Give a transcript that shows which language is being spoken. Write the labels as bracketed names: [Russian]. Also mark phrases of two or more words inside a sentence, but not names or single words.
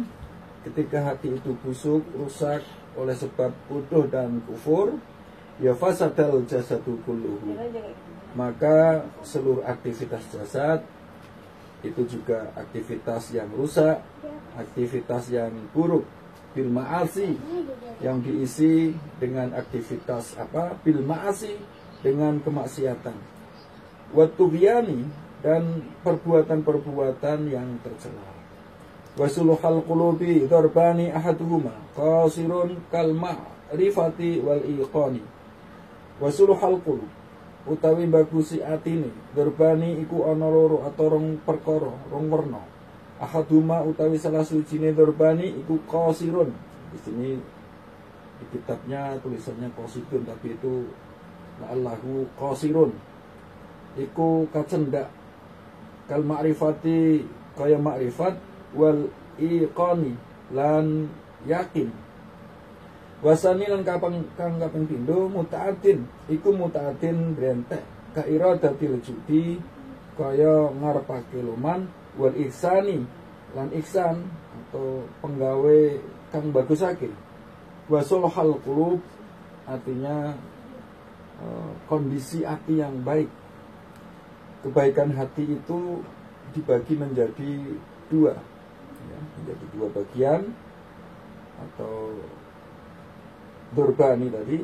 [Indonesian] Ketika hati itu busuk, rusak oleh sebab bodoh dan kufur, ya [Arabic] فسد الجسد كله, [Indonesian] maka seluruh aktivitas jasad itu juga aktivitas yang rusak, aktivitas yang buruk, [Arabic] بالمعاصي, [Indonesian] yang diisi dengan aktivitas apa? [Arabic] بالمعاصي, [Indonesian] dengan kemaksiatan. [Arabic] والطغيان, [Indonesian] dan perbuatan-perbuatan yang tercela. [Arabic] وصلاح القلوب ضربان أحدهما قاصر كالمعرفة والإيقان. وصلاح القلوب, [Javanese] utawi bagusi atine, darbani iku ana loro atau rong perkara, rong werna. Ahaduma utawi salah sucine darbani iku qasirun. [Indonesian] Di sini di kitabnya tulisannya qasidun, tapi itu [Arabic] لعله قاصر. [Javanese] Iku kacendak [Arabic] كالمعرفة [Javanese] kaya makrifat, [Arabic] والإيقان [Javanese] lan yakin. Wasani lan kang kaping pindho muta'atin, iku muta'atin brentek [Arabic] كإرادة الجود [Javanese] kaya ngarepake luman, [Arabic] والإحسان [Javanese] lan ihsan atau penggawe kang bagusake. [Arabic] وصلاح القلوب, [Indonesian] artinya kondisi hati yang baik. Kebaikan hati itu dibagi menjadi dua, ya, menjadi dua bagian atau durbani tadi.